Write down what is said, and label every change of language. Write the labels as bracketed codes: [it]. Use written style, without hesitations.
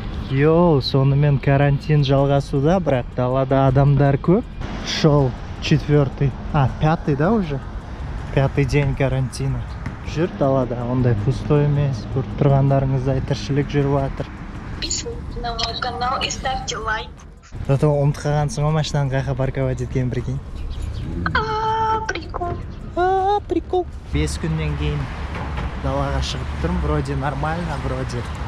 [kk] Йоу, сонымен карантин жалғасуда, бірақ далада адамдар көп. [ru] Шел 5-й, да, уже? 5-й день карантина. [kk] Жүр далада, ондай пустой емес. Көріп тұрғандарыңыздай тіршілік жүріп жатыр. [ru] Подписывайтесь на мой канал и ставьте лайк. [kk] Зато ұмытып қалғансың ғой машинаны қайда парковать еткенін прикинь. [ru] Прикол. Прикол. [kk] 5 күннен кейін далаға шығып тұрмын, [ru] вроде нормально, вроде.